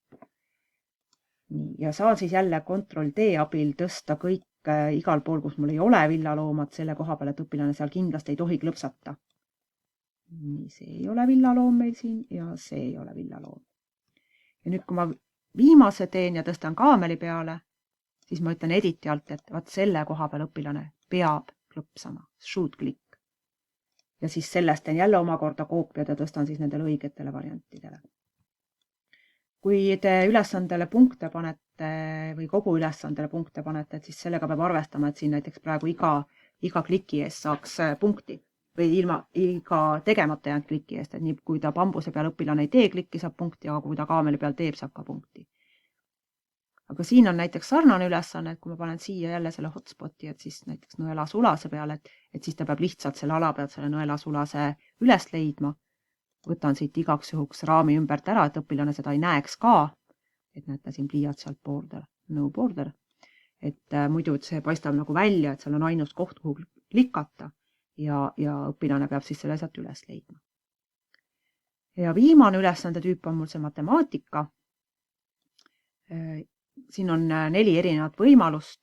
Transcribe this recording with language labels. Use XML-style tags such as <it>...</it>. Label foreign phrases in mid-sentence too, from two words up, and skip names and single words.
<et>Ja saan siis jälle Ctrl-D abil tõsta kõik igal pool, kus mul ei ole villaloomad selle koha peal, et õpilane seal kindlasti ei tohi klõpsata. Nii, see ei ole villaloom meil siin ja see ei ole villaloom. Ja nüüd, kui ma viimase teen ja tõstan kaameli peale, siis ma ütlen Editi alt, et vaat selle koha peal õpilane peab klõpsama.</et> <en>Shoot click.</en> <et>Ja siis sellest teen jälle omakorda koopiad ja tõstan siis nendele õigetele variantidele. Kui te ülesandele punkte panete või kogu ülesandele punkte panete, et siis sellega peab arvestama, et siin näiteks praegu iga kliki eest saaks punkti või iga tegemata jäänud kliki eest, et nii kui ta bambuse peal õpilane ei tee klikki, saab punkti, aga kui ta kaameli peal teeb, saab ka punkti. Aga siin on näiteks sarnane ülesanne, et kui ma panen siia jälle selle hotspoti, et siis näiteks nõelasulase peale, et siis ta peab lihtsalt selle ala pealt selle nõelasulase üles leidma. Võtan siit igaks juhuks raami ümbert ära, et õpilane seda ei näeks ka, et näete siin pliiats sealt</et> <en>border, no border,</en> <et>et muidu see paistab nagu välja, et seal on ainus koht, kuhu klikata ja õpilane peab siis selle sealt üles leidma. Ja viimane ülesande tüüp on mul see matemaatika. Siin on 4 erinevat võimalust.</et>